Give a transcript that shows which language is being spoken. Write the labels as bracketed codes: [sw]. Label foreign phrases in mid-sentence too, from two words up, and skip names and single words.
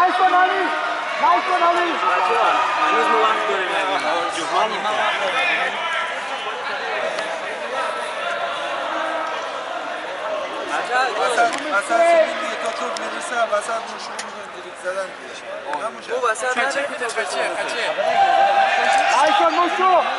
[en] one, Ali. Nice one, Ali. [fa] هنوز ما وقت داریم جوانی ما وقت داریم وسط سیمین دیگه تا توپ میرسه وسط رو شروع میکنه دریبل زدن دیگه نموشه او وسط [tr] Kaçı bir de kaçı. [en] Nice one, Musu.